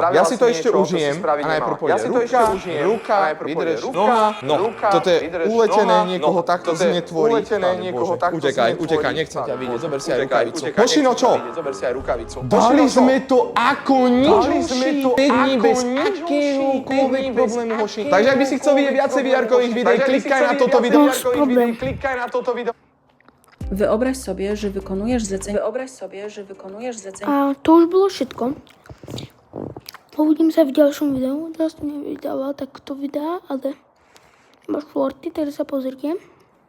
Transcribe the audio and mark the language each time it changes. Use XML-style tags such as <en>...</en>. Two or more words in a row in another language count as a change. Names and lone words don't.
<sk>Ja si to ešte užijem a najprv pôjde ruka, vydrž, noha, toto je uletené, niekoho takto znetvorí. Utekaj, nechcem ťa vidieť, zober si aj rukavicu. Hošino, čo? Dali sme to ako nič, hoši, 5 dní bez akéhokoľvek problému, hoši. Takže ak by si chcel vidieť viacej VR-kových videí, klikaj na toto video.</sk> <pl>Masz problem. Wyobraź sobie, że wykonujesz zlecenie.</pl> <sk>A to už bolo všetko. Uvidím sa v ďalšom videu. Teraz to nevydala takto videa, ale iba shorty, takže sa pozrite.</sk>